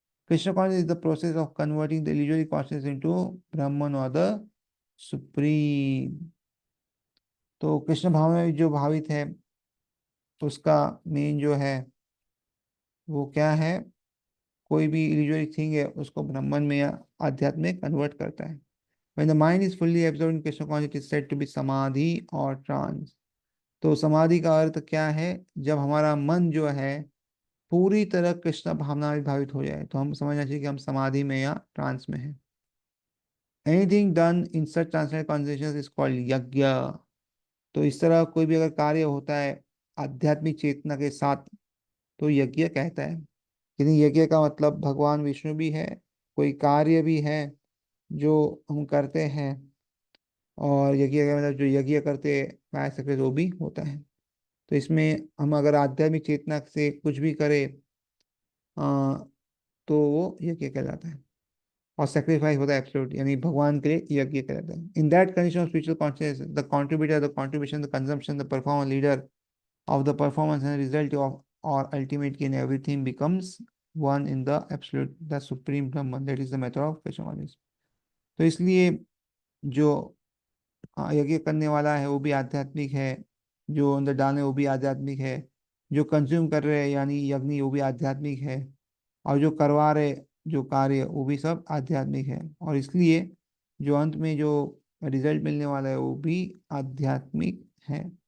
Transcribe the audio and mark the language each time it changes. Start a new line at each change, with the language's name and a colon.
English: Krishna conscious is the process of converting the illusory conscious into Brahman और the supreme.
Hindi: तो कृष्ण भाव में जो भावित है उसका मेन जो है वो क्या है? कोई भी इल्यूजरी थिंग है उसको ब्रह्मन में या आध्यात्म में कन्वर्ट करता है।
English: When the mind is fully absorbed in Krishna consciousness, it is said to be samadhi और trance.
Hindi: तो समाधि का अर्थ क्या है? जब हमारा मन जो है पूरी तरह कृष्ण भावना में भावित हो जाए, तो हम समझना चाहिए कि हम समाधि में या ट्रांस में हैं।
English: Anything done in such translated conversations is called yajna.
Hindi: तो इस तरह कोई भी अगर कार्य होता है आध्यात्मिक चेतना के साथ तो यज्ञ कहता है। लेकिन यज्ञ का मतलब भगवान विष्णु भी है, कोई कार्य भी है जो हम करते हैं, और यज्ञ का मतलब जो यज्ञ करते फायर सेक्रेटरी वो भी होता है। तो इसमें हम अगर आध्यात्मिक चेतना से कुछ भी करें तो वो यज्ञ कहलाता है। और सेक्रीफाइस होता है एब्सोल्यूट, यानी भगवान के लिए यज्ञ कहलाता है।
English: In that condition of spiritual consciousness the contributor, the contribution, the consumption, the performer, leader of the performance and result of or ultimate gain, everything becomes one in the absolute, the supreme Brahman. That is the method of Vaishnavism.
Hindi: तो इसलिए जो यज्ञ करने वाला है वो भी आध्यात्मिक है, जो अंदर डालने वो भी आध्यात्मिक है, जो कंज्यूम कर रहे हैं यानी यज्ञ वो भी आध्यात्मिक है, और जो करवा रहे जो कार्य वो भी सब आध्यात्मिक है। और इसलिए जो अंत में जो रिजल्ट मिलने वाला है वो भी आध्यात्मिक है।